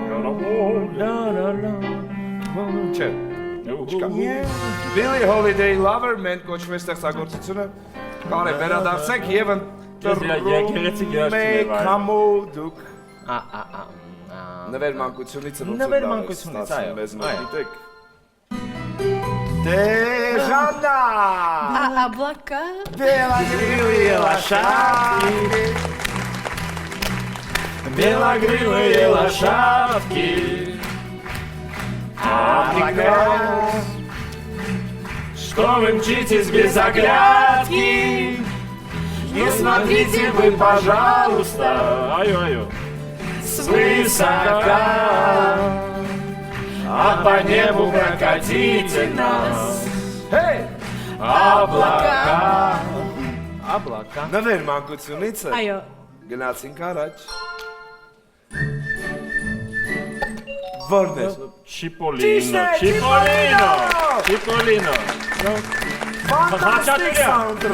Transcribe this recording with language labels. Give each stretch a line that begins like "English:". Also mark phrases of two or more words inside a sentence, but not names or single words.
Armenian: Չէ Չկա Billie Holiday Lover մեն կոչվում է ստեղծագործությունը Կարեն վերադարձեք եւ ընտրում եք համո դուք Նվեր մանկությունից Նվեր մանկությունից, այո Մեզ մոտիկ Դե Ժաննա
Russian: Облака։ Белогривые лошадки Белогривые лошадки Что вы мчитесь без оглядки Не смотрите вы, пожалуйста Аю-аю Свысока А по небу прокатите нас
Armenian: Հեյ, Աբլակա։ նվեր մանկությունից է։ Այո։ Գնացինք առաջ։ Որն է։ Չիպոլինո։ Ֆանտաստիկ սաունդտրեք։